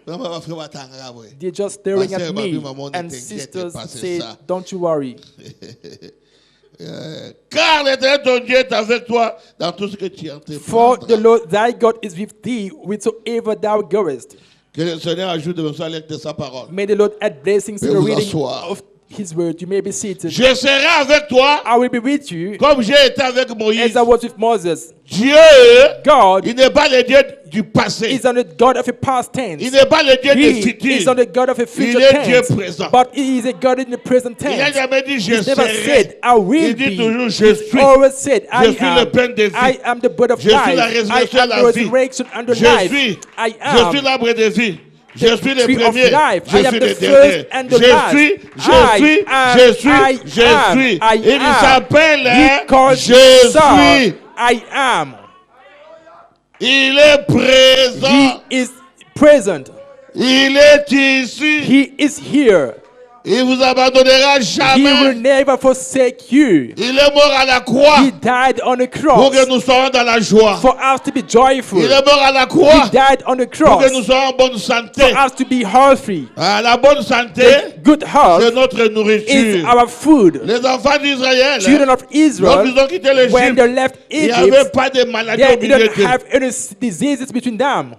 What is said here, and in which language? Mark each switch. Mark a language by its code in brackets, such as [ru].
[en] They're just staring at me. And sisters say, don't you worry. [fr] Car l'Éternel ton Dieu est avec toi dans tout ce que tu entreprendras. [en] For the Lord thy God is with thee whithersoever thou goest. [fr] Que le Seigneur ajoute de sa lecture de sa parole. [en] May the Lord add blessings to the reading of His word. You may be seated. [fr] Je serai avec toi. [en] I will be with you. [fr] Comme j'ai été avec Moïse. [en] As I was with Moses. [fr] Dieu, [en] God, [fr] il n'est pas le Dieu du passé. [en] Is not the God of a past tense. [fr] Il n'est pas le Dieu du futur. [en] He is not the God of a future tense. [fr] Il est Dieu présent. [en] But He is a God in the present tense. [fr] Il n'a jamais dit je serai. [en] Never said I will [fr] il dit [en] be. [fr] toujours je suis. [en] Always said I [fr] suis [en] am. [fr] le pain de vie. [en] I am the bread of [fr] je [en] life. [fr] Suis la résurrection [en] I am the resurrection and the life. I am. [fr] Je suis l'arbre de vie. Je suis le premier, je suis le dernier. Je suis. Il s'appelle Je suis. [en] I am. [fr] Il est présent. [en] He is present. [fr] Il est ici. [en] He is here. [fr] Il vous abandonnera jamais. [en] He will never forsake you. [fr] Il est mort à la croix. [en] He died on the cross. [fr] Pour que nous soyons dans la joie. [en] For us to be joyful. [fr] Il est mort à la croix. [en] He died on the cross. [fr] Pour que nous soyons en bonne santé. [en] For us to be healthy. [fr] La bonne santé. [en] The good health. [fr] C'est notre nourriture. [en] Is our food. [fr] Les enfants d'Israël. [en] Children of Israel. [fr] Ils ont quitté l'Égypte. [en] When they left Egypt. [fr] Il n'y avait pas de maladie au milieu d'eux. [en] They didn't have any diseases between them.